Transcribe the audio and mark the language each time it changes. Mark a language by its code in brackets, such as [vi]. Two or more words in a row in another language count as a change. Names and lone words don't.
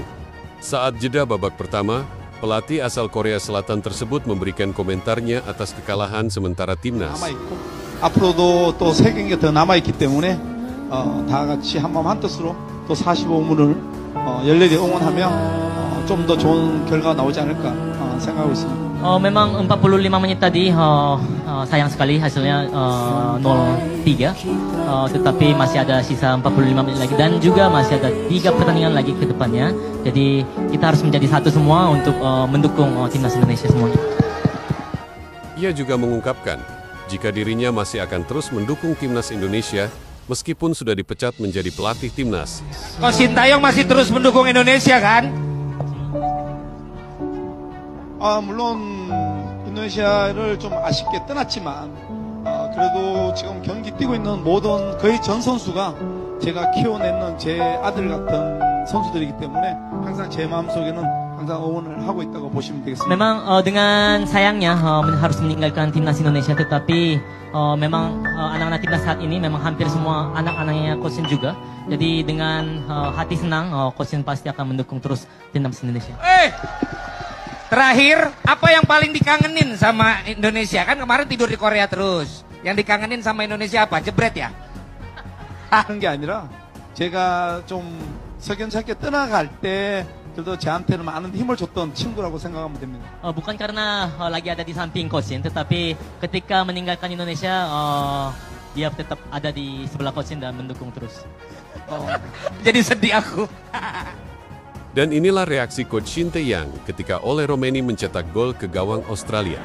[id] Saat jeda babak pertama, pelatih asal Korea Selatan tersebut memberikan komentarnya atas kekalahan sementara timnas. [ko] 앞으로도 또 3경기가 더 남아있기 때문에 다 같이 한마음 한뜻으로 또 45분을 열렬히 응원하며 좀 더 좋은 결과가 나오지 않을까 생각하고 있습니다. [id] Memang 45 menit tadi sayang sekali hasilnya 0-3, tetapi masih ada sisa 45 menit lagi dan juga masih ada 3 pertandingan lagi ke depannya. Jadi kita harus menjadi satu semua untuk mendukung timnas Indonesia semuanya. Ia juga mengungkapkan, jika dirinya masih akan terus mendukung timnas Indonesia, meskipun sudah dipecat menjadi pelatih timnas. Coach Sintayong masih terus mendukung Indonesia kan? [ko] 물론 인도네시아를 좀 아쉽게 떠났지만 그래도 지금 경기 뛰고 있는 모든 거의 전 선수가 제가 키워내는 제 아들 같은 선수들이기 때문에 항상 제 마음속에는 항상 응원을 하고 있다고 보시면 되겠습니다. [id] Memang dengan sayangnya harus meninggalkan timnas Indonesia, tetapi memang anak-anak timnas saat ini memang hampir semua anak-anaknya Coach Shin juga. Jadi dengan hati senang Coach Shin pasti akan mendukung terus timnas Indonesia. Terakhir, apa yang paling dikangenin sama Indonesia? Kan kemarin tidur di Korea terus. Yang dikangenin sama Indonesia apa? Jebret ya? [ko] 그런 게 아니라 제가 좀 석연찮게 떠나갈 때 그래도 저한테는 많은 힘을 줬던 친구라고 생각하면 됩니다. [id] Bukan karena lagi ada di samping Coach Shin, tetapi ketika meninggalkan Indonesia, dia tetap ada di sebelah Coach Shin dan mendukung terus. Jadi sedih aku. Dan inilah reaksi Coach Shin Tae-yong ketika Ole Romeni mencetak gol ke gawang Australia.